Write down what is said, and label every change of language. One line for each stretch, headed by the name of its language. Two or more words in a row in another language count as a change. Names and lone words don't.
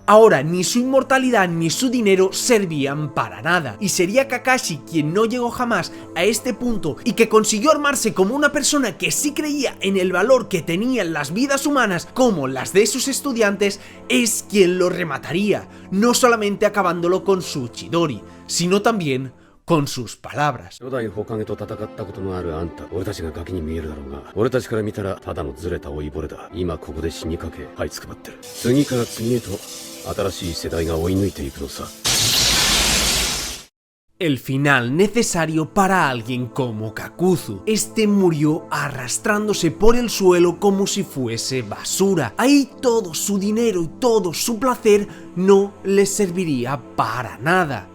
Spanish: Ahora ni su inmortalidad ni su dinero servían para nada, y sería Kakashi quien no llegó jamás a este punto y que consiguió armarse como una persona que sí creía en el valor que tenían las vidas humanas como las de sus estudiantes, es quien lo remataría, no solamente acabándolo con su Chidori, sino también con sus palabras.
Japanese: 初代火影と戦ったことのあるあんた、俺たちがガキに見えるだろうが、俺たちから見たらただのずれた老いぼれだ。今ここで死にかけ這いつくばってる。次から次へと新しい世代が追い抜いていくのさ。
Spanish: El final necesario para alguien como Kakuzu. Este murió arrastrándose por el suelo como si fuese basura. Ahí todo su dinero y todo su placer no le serviría para nada.